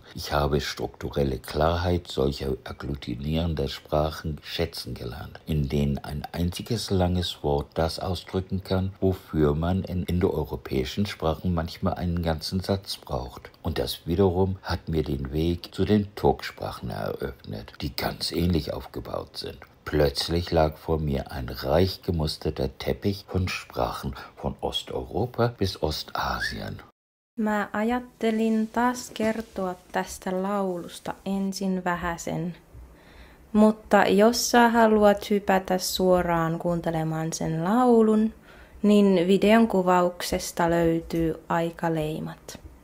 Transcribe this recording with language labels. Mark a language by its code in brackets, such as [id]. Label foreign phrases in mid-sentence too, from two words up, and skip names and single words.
[de] Ich habe strukturelle Klarheit solcher agglutinierender Sprachen schätzen gelernt, in denen ein einziges langes Wort das ausdrücken kann, wofür man in indoeuropäischen Sprachen manchmal einen ganzen Satz braucht. Und das wiederum hat mir den Weg zu den Turksprachen eröffnet, die ganz ähnlich aufgebaut sind. Plötzlich lag vor mir ein reich gemusterter Teppich von Sprachen von Osteuropa bis Ostasien. [fi] Mä ajattelin taas kertoa tästä laulusta ensin vähäsen, mutta jos sä haluat hypätä suoraan kuuntelemaan sen laulun, niin videon kuvauksesta löytyy aikaleimat.